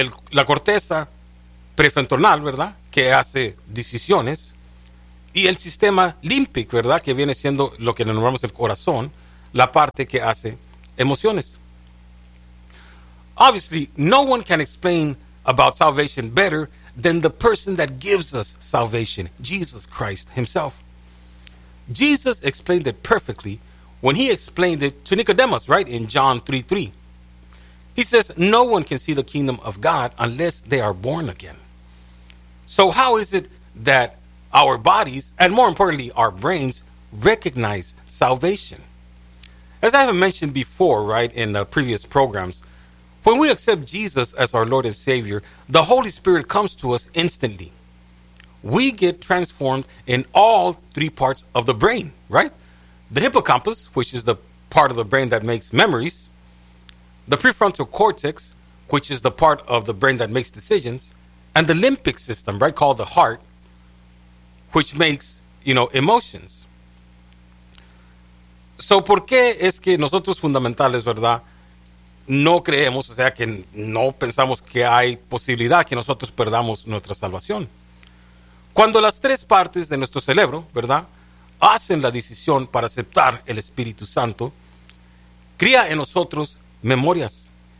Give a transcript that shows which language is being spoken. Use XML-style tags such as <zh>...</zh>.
<es>La corteza prefrontal, ¿verdad?, que hace decisiones. Y el sistema límbico, ¿verdad?, que viene siendo lo que le nombramos el corazón, la parte que hace emociones.</es> <en>Obviously, no one can explain about salvation better than the person that gives us salvation, Jesus Christ himself. Jesus explained it perfectly when he explained it to Nicodemus, right, in John 3:3. He says, no one can see the kingdom of God unless they are born again. So how is it that our bodies, and more importantly, our brains, recognize salvation? As I have mentioned before, right, in the previous programs, when we accept Jesus as our Lord and Savior, the Holy Spirit comes to us instantly. We get transformed in all three parts of the brain, right? The hippocampus, which is the part of the brain that makes memories, the prefrontal cortex, which is the part of the brain that makes decisions, and the limbic system, right, called the heart, which makes, you know, emotions.</en> <es>So, ¿por qué es que nosotros fundamentales, verdad, no creemos, o sea, que no pensamos que hay posibilidad que nosotros perdamos nuestra salvación? Cuando las tres partes de nuestro cerebro, verdad, hacen la decisión para aceptar el Espíritu Santo, crea en nosotros memorias.</es>